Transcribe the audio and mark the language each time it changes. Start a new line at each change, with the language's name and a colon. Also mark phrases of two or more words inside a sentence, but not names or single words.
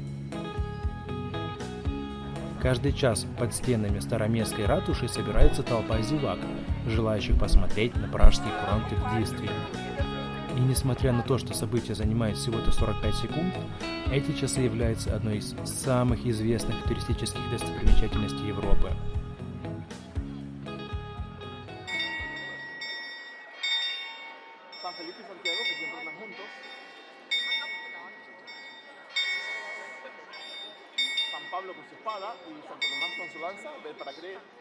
Russian: Каждый час под стенами Староместской ратуши собирается толпа зевак, желающих посмотреть на пражские куранты в действии. И несмотря на то, что событие занимает всего-то 45 секунд, эти часы являются одной из самых известных туристических достопримечательностей Европы.
Spanish: San Felipe y Santiago, que siempre andan juntos. San Pablo con su espada y Santo Tomás con su lanza, ver para creer.